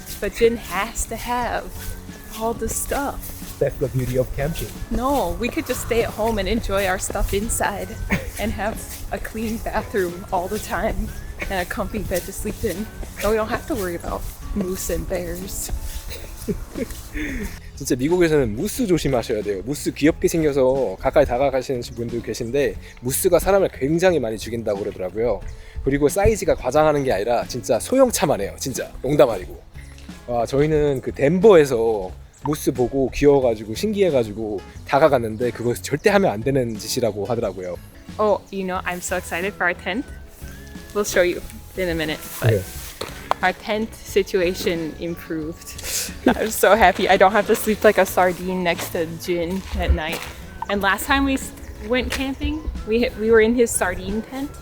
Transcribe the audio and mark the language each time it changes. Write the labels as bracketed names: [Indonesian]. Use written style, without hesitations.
[English] But Jin has to have all the stuff. That's the beauty of camping. No, we could just stay at home and enjoy our stuff inside and have a clean bathroom all the time and a comfy bed to sleep in. And we don't have to worry about moose and bears. [Korean] 진짜 미국에서는 무스 조심하셔야 돼요. 무스 귀엽게 생겨서 가까이 다가가시는 분들 계신데 무스가 사람을 굉장히 많이 죽인다고 그러더라고요. 그리고 사이즈가 과장하는 게 아니라 진짜 소형차만 해요. 진짜 농담 아니고. 저희는 그 덴버에서 무스 보고 귀여워가지고 신기해가지고 다가갔는데 그거 절대 하면 안 되는 짓이라고 하더라고요. [English] Oh, you know, I'm so excited for our tent. We'll show you in a minute. But Yeah. our tent situation improved. I'm so happy. I don't have to sleep like a sardine next to Jin at night. And last time we went camping, we were in his sardine tent.